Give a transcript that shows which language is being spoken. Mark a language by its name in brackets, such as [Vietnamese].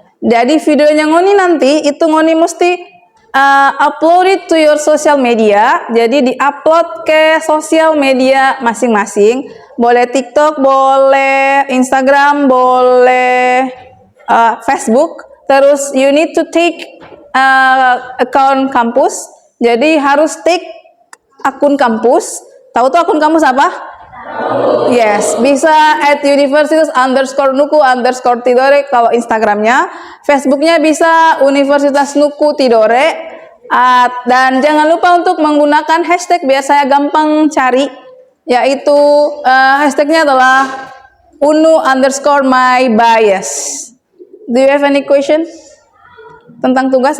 [Indonesian] Jadi videonya Ngoni nanti itu Ngoni mesti [English] upload it to your social media. [Indonesian] Jadi di-upload ke sosial media masing-masing. Boleh TikTok, boleh Instagram, boleh Facebook. [English] Terus you need to take account kampus. [Indonesian] Jadi harus take akun kampus. Tahu tuh akun kampus apa? Yes, bisa at universitas_nuku_tidore kalau Instagramnya. Facebooknya bisa Universitas Nuku Tidore. Dan jangan lupa untuk menggunakan hashtag biar saya gampang cari, yaitu hashtagnya adalah unu_my_bias. [English] Do you have any question [Indonesian] tentang tugas?